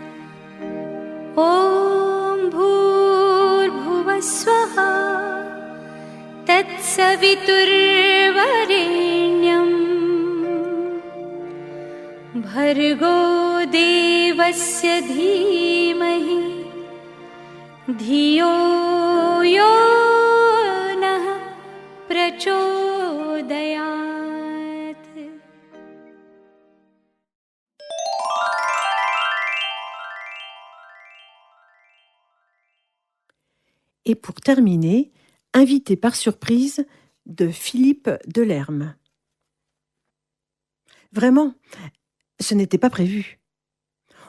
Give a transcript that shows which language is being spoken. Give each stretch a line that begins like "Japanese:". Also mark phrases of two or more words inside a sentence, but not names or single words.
Sanskrit: ॐ भूर्भुवः स्वः तत्सवितुर्वरेण्यं भर्गो देवस्य धीमहि धियो यो नः प्रचोदयात्.
French: Et pour terminer, invité par surprise de Philippe Delerme. Vraiment, ce n'était pas prévu.